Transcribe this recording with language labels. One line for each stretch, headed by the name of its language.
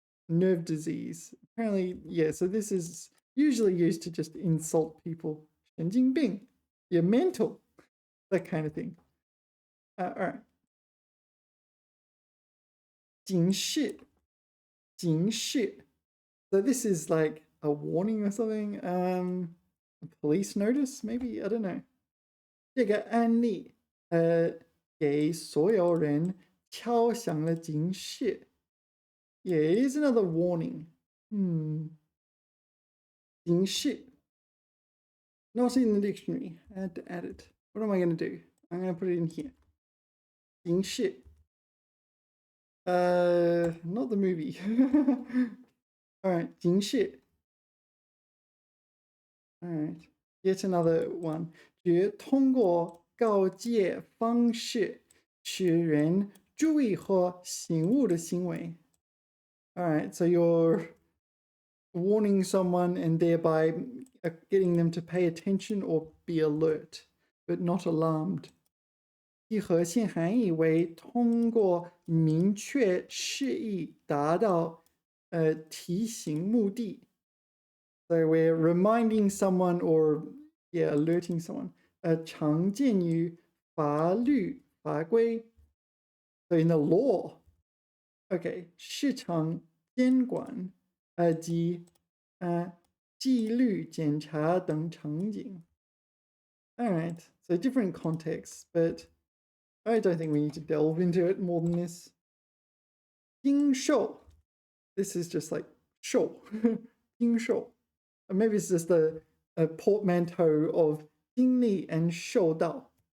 English: Nerve disease. Apparently, yeah, so this is usually used to just insult people. 神经病.You're mental. That kind of thing. All right.
Chinese: 警示.警示.
English: So this is like a warning or something. A police notice, maybe? I don't know.
Chinese: 这个案例给所有人敲响了警示.
English: Yeah, it is another warning. 警示.Not in the dictionary. I had to add it. What am I going to do? I'm going to put it in here. 警示.Not the movie. All right, 警示. All right, yet another one.
Chinese: 只通过告诫方式使人注意和醒悟的行为.
English: All right, so you're warning someone and thereby getting them to pay attention or be alert, but not alarmed.
Chinese: 其核心含义为通过明确示意达到提醒目的.
English: So we're reminding someone or alerting someone.
Chinese: 常见于法律法规.
English: So in the law.
Chinese: Okay, 市场监管及纪律检查等场景.
English: All right, so different contexts, but I don't think we need to delve into it more than this. 经受.This is just like 受.经受. Or maybe it's just a portmanteau of 经历 and 受到.